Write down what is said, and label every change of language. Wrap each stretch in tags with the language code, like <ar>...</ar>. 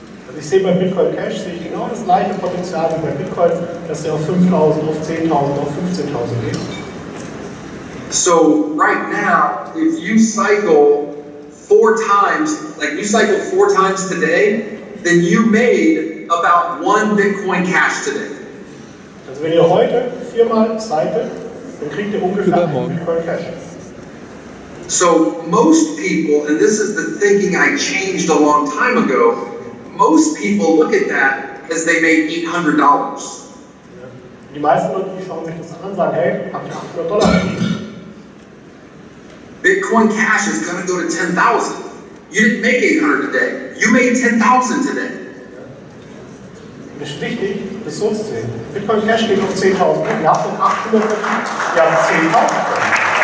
<de>Also ich sehe bei Bitcoin Cash sehe ich genau das gleiche Potenzial wie bei Bitcoin, dass der auf 5.000, auf 10.000, auf 15.000 geht.</de> <en>So right now, if you cycle 4 times, like you cycled 4 times today, then you made about 1 Bitcoin Cash today.</en> <de>Also wenn ihr heute 4-mal cycelt, dann kriegt ihr ungefähr einen Bitcoin Cash.</de> <en>So most people, and this is the thinking I changed a long time ago, most people look at that as they made $800.</en> <de>Die meisten Leute, die schauen sich das an und sagen, hey, hab ich $800 verdient.</de> <en>Bitcoin Cash is going to go to 10,000. You didn't make 800 today. You made 10,000 today.</en> <de>Es ist wichtig, das so zu sehen. Bitcoin Cash geht auf 10.000. Ihr habt den 800 verdient, ihr habt 10.000 verdient.</de>